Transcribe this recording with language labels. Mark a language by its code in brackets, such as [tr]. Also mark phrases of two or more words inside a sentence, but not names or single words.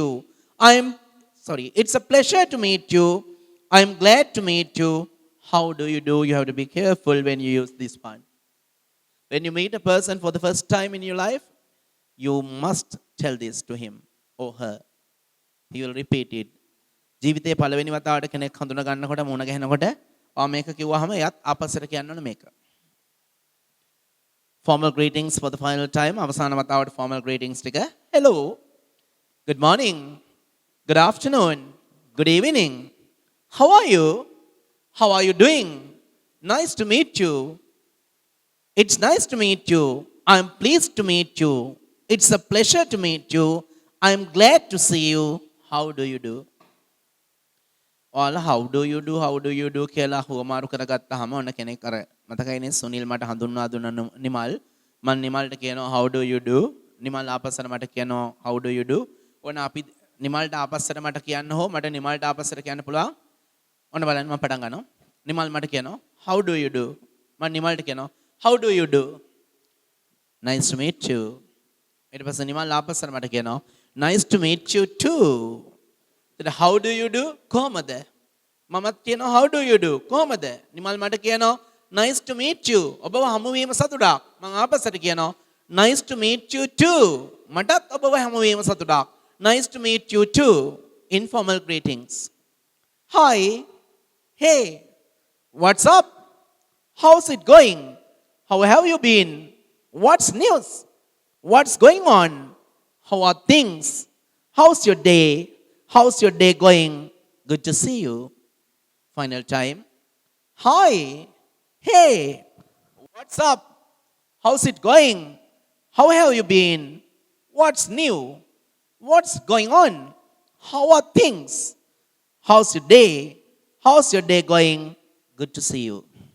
[en] It's a pleasure to meet you. I'm glad to meet you. How do you do? You have to be careful when you use this one. When you meet a person for the first time in your life, you must tell this to him or her. He will repeat it. [si] ජීවිතේ පළවෙනි වතාවට කෙනෙක් හඳුනා ගන්නකොට මුණ ගැහෙනකොට මේක කිව්වහම එයත් ආපස්සට කියන්න ඕන මේක. [en] Formal greetings for the final time. [si] අවසාන වතාවට [en] formal greetings ටික. Hello. Good morning. Good afternoon. Good evening. How are you? How are you doing? Nice to meet you. It's nice to meet you. I'm pleased to meet you. It's a pleasure to meet you. I'm glad to see you. How do you do? [si] ඔයාලා [en] how do you do [si] කියලා හුවමාරු කරගත්තාම ඔන්න කෙනෙක් අර මතකයිනේ සුනිල් මට හඳුන්වා දුන්න නිමල් මම නිමල්ට කියනවා [en] how do you do [si] නිමල් ආපස්සට මට කියනවා [en] how do you do [si] ඔන්න අපි නිමල්ට ආපස්සට මට කියන්න හෝ මට නිමල්ට ආපස්සට කියන්න පුළුවන් ඔන්න බලන්න මම පටන් ගන්නවා නිමල් මට කියනවා [en] how do you do [si] මම නිමල්ට කියනවා [en] how do you do nice to meet you [si] ඊට පස්සේ නිමල් ආපස්සට මට කියනවා [en] nice to meet you too how do you do [si] කොහමද මමත් කියනවා [en] how do you do [si] කොහමද නිමල් මට කියනවා [en] nice to meet you [si] ඔබව හමු වීම සතුටක් මම ආපස්සට කියනවා nice [en] to meet you too [si] මටත් ඔබව හමු වීම සතුටක් [en] nice to meet you too informal greetings hi hey what's up how's it going how have you been what's news what's going on how are things how's your day how's your day going good to see you final time hi hey what's up how's it going how have you been what's new what's going on how are things how's your day how's your day going good to see you